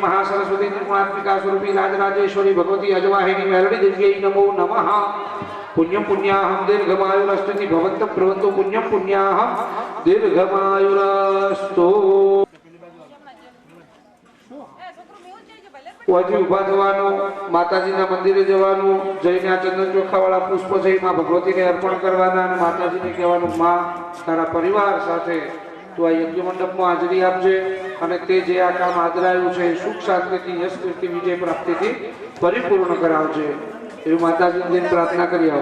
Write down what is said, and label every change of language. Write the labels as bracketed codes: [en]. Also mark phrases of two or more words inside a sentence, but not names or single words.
[sa] महासरस्वती त्रिगुणात्मिका स्वरूपी राजराजेश्वरी भगवती अजवाहिनी मेलडी देव्यै नमो नमः पुण्यम पुण्याहम दीर्घमायुरस्ति भवन्तः प्रवन्तु पुण्यम पुण्याहम दीर्घमायुरस्तु [gu] વાજી ઉભા થવાનું, માતાજીના મંદિરે જવાનું, જઈને આ ચંદન ચોખાવાળા પુષ્પ જઈ માં ભગવતીને અર્પણ કરવાના અને માતાજીને કહેવાનું માં તારા પરિવાર સાથે તું આ યજ્ઞ મંડપમાં હાજરી આપજે અને તે જે આ કામ આદરાયું છે સુખ શાંતિથી યશ કીર્તિ વિજય પ્રાપ્તિથી પરિપૂર્ણ કરાવજે એવી માતાજીને પ્રાર્થના કરી આવો.